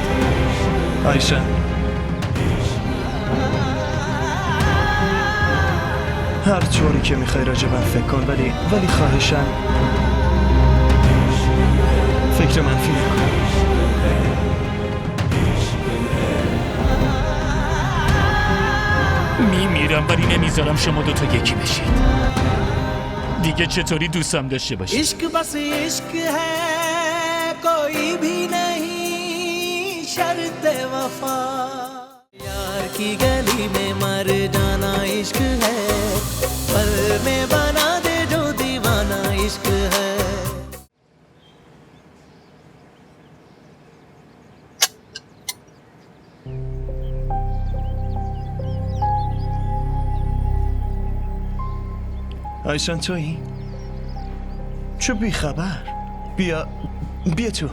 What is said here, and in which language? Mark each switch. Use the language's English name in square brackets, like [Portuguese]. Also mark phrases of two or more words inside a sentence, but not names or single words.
[Persian] آیسن، هر طوری که میخوای راجبم فکر کن، ولی خواهشم فکر منفی نکن. میمیرم ولی نمیذارم شما دوتا یکی بشید. دیگه چطوری دوستم داشته باشید؟ [Hindi] इश्क बस इश्क है कोई भी नहीं शर्त वफा यार की गली में मर जाना इश्क है पल में बना दे जो दीवाना इश्क है [Persian] آیسن تویی؟ چه بیخبر؟ بیا تو.